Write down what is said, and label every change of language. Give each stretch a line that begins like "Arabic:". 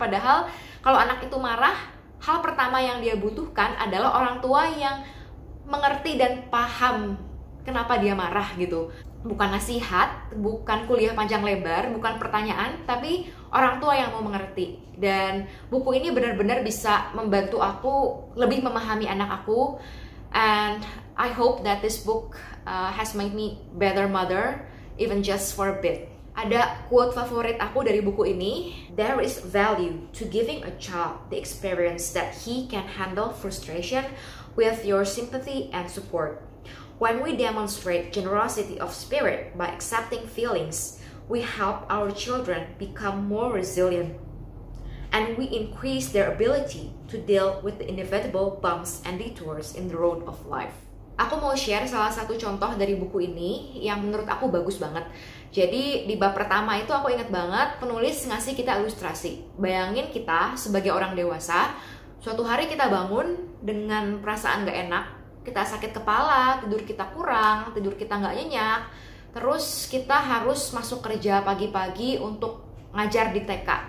Indonesian: Padahal kalau anak itu marah, hal pertama yang dia butuhkan adalah orang tua yang mengerti dan paham kenapa dia marah gitu. Bukan nasihat, bukan kuliah panjang lebar, bukan pertanyaan, tapi orang tua yang mau mengerti. Dan buku ini benar-benar bisa membantu aku lebih memahami anak aku.
English: And I hope that this book has made me better mother, even just for a bit.
Indonesian: Ada quote favorit aku dari buku ini.
English: There is value to giving a child the experience that he can handle frustration with your sympathy and support. When we demonstrate generosity of spirit by accepting feelings, we help our children become more resilient, and we increase their ability to deal with the inevitable bumps and detours in the road of life.
Indonesian: Aku mau share salah satu contoh dari buku ini yang menurut aku bagus banget. Jadi di bab pertama itu aku ingat banget penulis ngasih kita ilustrasi. Bayangin kita sebagai orang dewasa, suatu hari kita bangun dengan perasaan gak enak, kita sakit kepala, tidur kita kurang, tidur kita gak nyenyak, terus kita harus masuk kerja pagi-pagi untuk ngajar di TK.